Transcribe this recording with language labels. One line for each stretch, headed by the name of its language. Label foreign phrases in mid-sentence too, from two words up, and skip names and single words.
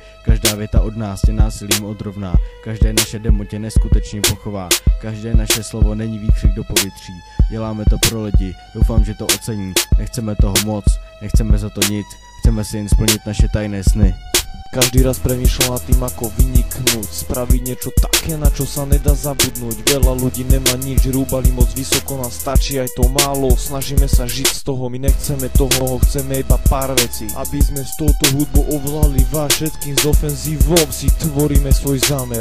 Czech: Každá věta od nás tě násilím odrovná. Každé naše demo tě neskutečně pochová. Každé naše slovo není výkřik do povětří. Děláme to pro lidi, doufám, že to ocení. Nechceme toho moc, nechceme za to nic. Chceme si jen splnit naše tajné sny.
Slovak: Každý raz premýšľam nad tým, ako vyniknúť, spraviť niečo také, na čo sa nedá zabudnúť. Veľa ľudí nemá nič, rúbali moc vysoko, nám stačí aj to málo. Snažíme sa žiť z toho, my nechceme toho, chceme iba pár vecí. Aby sme s touto hudbou ovládli vás všetkým z ofenzívou, si tvoríme svoj zámer.